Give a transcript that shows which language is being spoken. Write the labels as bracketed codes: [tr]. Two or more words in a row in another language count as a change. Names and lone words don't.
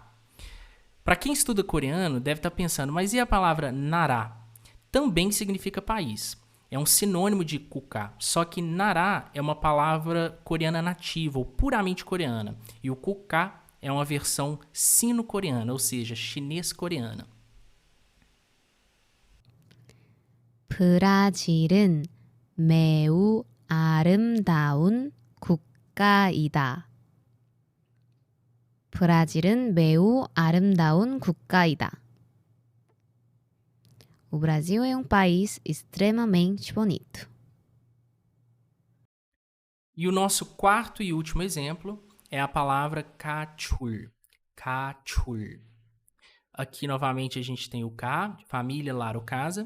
[pt] Para quem estuda coreano, deve estar pensando, mas e a palavra nara? Também significa país. É um sinônimo de kuka, só que nara é uma palavra coreana nativa ou puramente coreana. E o kuka é uma versão sino-coreana, ou seja, chinês-coreana. [ko] 브라질은 매우 아름다운 국가이다. 브라질은 매우 아름다운 국가이다. [pt] O Brasil é um país extremamente bonito. E o nosso quarto e último exemplo é a palavra cachur. Cachur. Aqui, novamente, a gente tem o K, família, lar ou casa.